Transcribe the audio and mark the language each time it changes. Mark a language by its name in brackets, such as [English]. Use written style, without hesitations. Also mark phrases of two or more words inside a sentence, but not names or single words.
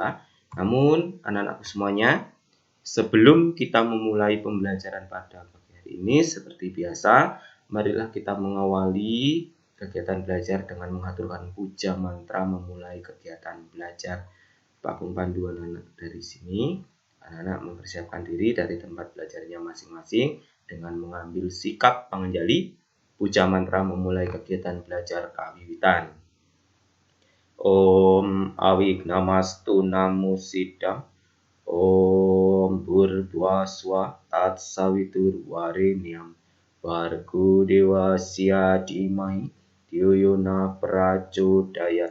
[Indonesian] Namun anak-anakku semuanya, sebelum kita memulai pembelajaran pada pagi hari ini, seperti biasa, marilah kita mengawali kegiatan belajar dengan mengaturkan puja mantra memulai kegiatan belajar. Pak Agung pandu anak-anak dari sini. Anak-anak mempersiapkan diri dari tempat belajarnya masing-masing dengan mengambil sikap pangenjali. Puja mantra memulai kegiatan belajar kawiwitan. [Sanskrit] ॐ अविघ्नमस्तु नमो सिद्धम्. ॐ भूर्भुवस्व तत्सवितुर्वरेण्यं भर्गो देवस्य धीमहि धियो यो नः प्रचोदयात्.